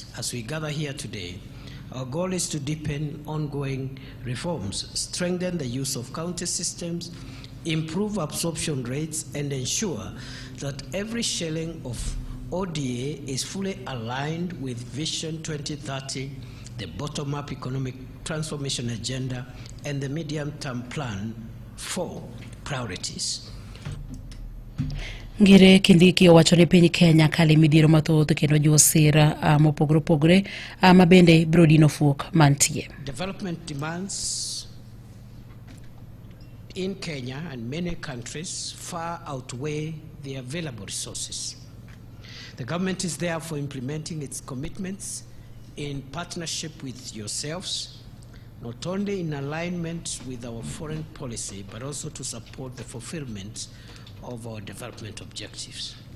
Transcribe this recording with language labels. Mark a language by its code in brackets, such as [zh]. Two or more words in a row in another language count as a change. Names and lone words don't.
[en] As we gather here today, our goal is to deepen ongoing reforms, strengthen the use of county systems, improve absorption rates, and ensure that every shilling of ODA is fully aligned with Vision 2030, the bottom-up economic transformation agenda, and the medium-term plan for priorities. [luo] Ngire Kindiki owacho ni piny Kenya kali midhiero mathoth kendo jiwo sira mopogore opogore mabende biro dino fuok mantie. [en] Development demands in Kenya and many countries far outweigh the available resources. The government is therefore implementing its commitments in partnership with yourselves, not only in alignment with our foreign policy, but also to support the fulfillment of our development objectives.